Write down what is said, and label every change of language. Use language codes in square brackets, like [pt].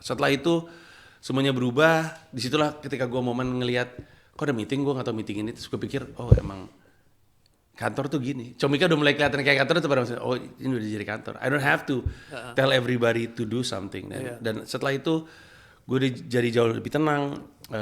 [id] Setelah itu semuanya berubah. Disitulah ketika gue momen ngelihat, kok ada meeting, gue nggak tahu meeting ini, terus gue pikir, oh emang kantor tuh gini. Comika udah mulai kelihatan kayak kantor, itu pada maksudnya, oh ini udah jadi kantor. [en] I don't have to tell everybody to do something. [id] Dan setelah itu gue jadi jauh lebih tenang.